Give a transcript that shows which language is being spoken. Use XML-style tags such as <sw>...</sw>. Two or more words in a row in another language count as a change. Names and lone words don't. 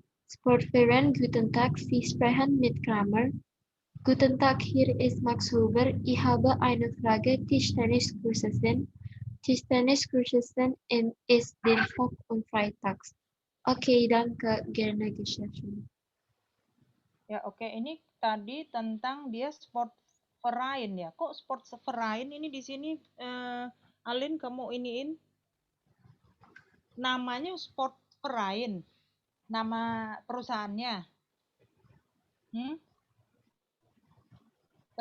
<de>Sportverein, guten Tag, Sie sprechen mit Kramer. Guten Tag, hier ist Max Huber. Ich habe eine Frage Tischtenniskursen. Tischtenniskursen ist Dienstag und Freitags. Okay, danke, gerne geschehen.</de> <id>Ya, oke. Ini tadi tentang dia Sportverein ya. Kok Sportverein ini di sini, Alin, kamu iniin? Namanya Sportverein. Nama perusahaannya.</id>